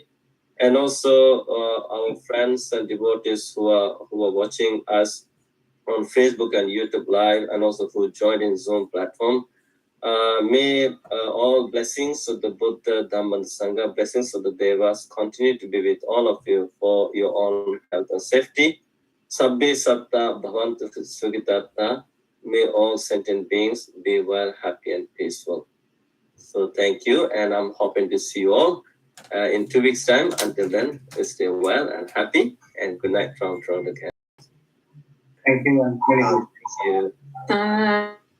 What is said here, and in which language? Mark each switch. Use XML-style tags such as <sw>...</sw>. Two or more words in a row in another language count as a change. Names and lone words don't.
<en>And also our friends and devotees who are watching us on Facebook and YouTube Live, and also who joined in Zoom platform. May all blessings of the Buddha, Dhamma, and Sangha, blessings of the Devas continue to be with all of you for your own health and safety.</en> <pi>Sabbe satta bhavantu sukhitatta.</pi> <en>May all sentient beings be well, happy, and peaceful. So thank you, and I'm hoping to see you all in 2 weeks' time. Until then, stay well and happy, and good night from Toronto, Canada. Thank you. And very good. Thank you.</en>